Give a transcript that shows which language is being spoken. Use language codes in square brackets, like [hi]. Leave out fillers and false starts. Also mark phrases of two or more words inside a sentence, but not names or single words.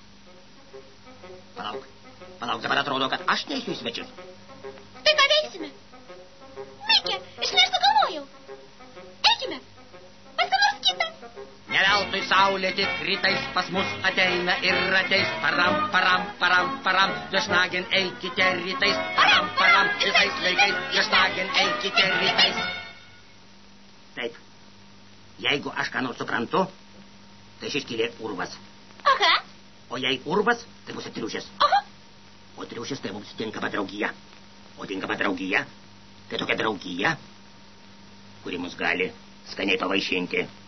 [lt] Palauk, dabar atrodo, kad aš neisiu į svečius. Tai ką veiksime? Mikė, aš nešto galvojau. Eikime, pas ką nors kitą. Ne veltui saulė tik rytais pas mus ateina ir ateis. Param, param, param, param, viešnagin eikite rytais. Param, param, visais laikais, viešnagin eikite rytais. Taip, jeigu aš ką nors suprantu, tai šis skylė urvas. Aha. O jei urvas, tai bus triušis. Aha. O triušis tai mums tinkama draugija. O tinkama draugija, tai tokia draugija, kuri mus gali skaniai pavaišinti.